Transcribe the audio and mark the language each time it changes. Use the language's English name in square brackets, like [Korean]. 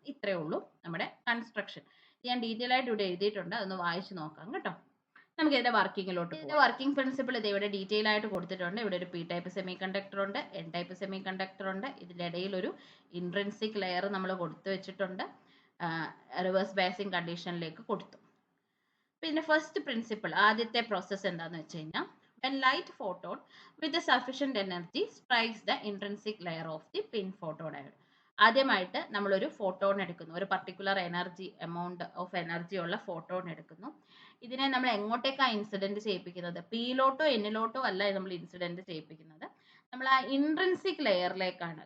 [Malayalam] ഇത്രയേ ഉള്ളൂ നമ്മുടെ കൺസ്ട്രക്ഷൻ. ഞാൻ ഡീറ്റെയിൽ ആയിട്ട് ഇവിടെ എഴുതിയിട്ടുണ്ട്, അതൊന്ന് വായിച്ചു നോക്കാം കേട്ടോ. നമുക്ക് ഇതിന്റെ വർക്കിങ്ങിലോട്ട് പോകാം. വർക്കിംഗ് പ്രിൻസിപ്പിൾ ഇത് ഇവിടെ ഡീറ്റെയിൽ ആയിട്ട് കൊടുത്തിട്ടുണ്ട്. ഇവിടെ ഒരു പി ടൈപ്പ് സെമി കണ്ടക്ടർ ഉണ്ട്, എൻ ടൈപ്പ് സെമി കണ്ടക്ടർ ഉണ്ട്. ഇതിന്റെ ഇടയിൽ ഒരു ഇൻട്രിൻസിക് ലെയർ നമ്മൾ കൊടുത്തു വെച്ചിട്ടുണ്ട്, റിവേഴ്സ് ബയാസിങ് കണ്ടീഷനിലേക്ക് കൊടുത്തു. പിന്നെ ഫസ്റ്റ് പ്രിൻസിപ്പിൾ, ആദ്യത്തെ പ്രോസസ്സ് എന്താണെന്ന് വെച്ച് കഴിഞ്ഞാൽ [English] when light photon with the sufficient energy strikes the intrinsic layer of the pin photodiode. [Malayalam] ആദ്യമായിട്ട് നമ്മളൊരു ഫോട്ടോൺ എടുക്കുന്നു, ഒരു particular energy amount of energy ഉള്ള ഫോട്ടോൺ എടുക്കുന്നു. ഇതിനെ നമ്മൾ എങ്ങോട്ടേക്കാണ് ഇൻസിഡന്റ് ചെയ്യിപ്പിക്കുന്നത്? പിയിലോട്ടോ എന്നിലോട്ടോ അല്ല നമ്മൾ ഇൻസിഡന്റ് ചെയ്യിപ്പിക്കുന്നത്, നമ്മൾ ആ ഇൻട്രിൻസിക് ലെയറിലേക്കാണ്.